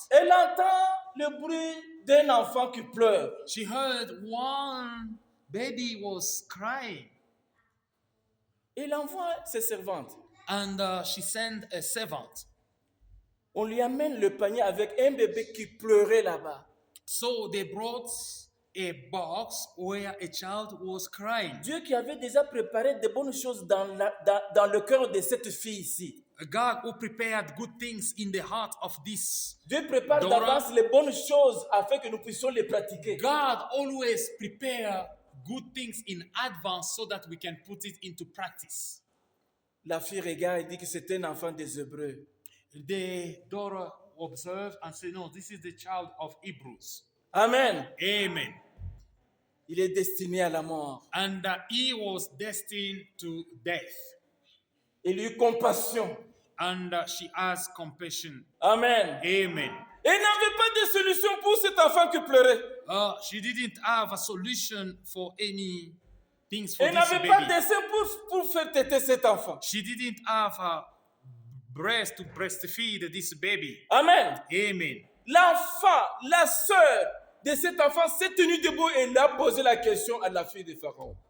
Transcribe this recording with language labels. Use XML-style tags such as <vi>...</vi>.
<fr>Elle entend le bruit d'un enfant qui pleure.</fr> <en>She heard one baby was crying,</en> <fr>Elle envoie ses servantes.</fr> <en>and she sent a servant.</en> <fr>On lui amène le panier avec un bébé qui pleurait là-bas.</fr> <en>So they brought a box where a child was crying.</en> <fr>Dieu qui avait déjà préparé de bonnes choses dans le cœur de cette fille ici.</fr> <en>A God who prepared good things in the heart of this.</en> <fr>Dieu prépare</fr> <en>Dora.</en> <fr>d'avance les bonnes choses afin que nous puissions les pratiquer.</fr> <en>God always prepare good things in advance so that we can put it into practice.</en> <fr>La fille regarde et dit que c'est un enfant des Hébreux.</fr> <en>The daughter observed and said, no, this is the child of Hebrews. Amen. Amen.</en> <fr>Il est destiné à la mort.</fr> <en>And he was destined to death.</en> <fr>Il eut compassion.</fr> <en>And she has compassion. Amen. Amen.</en> <fr>Elle n'avait pas de solution pour cet enfant qui pleurait.</fr> <en>She didn't have a solution for any things for</en> <fr>Elle</fr> <en>this</en> <fr>n'avait pas</fr> <en>baby.</en> <fr>de sein pour faire téter cet enfant.</fr> <en>She didn't have a breast to breastfeed this baby. Amen. Amen.</en> <fr>L'enfant, la sœur de cet enfant s'est tenue debout et l'a posé la question à la fille de Pharaon.</fr>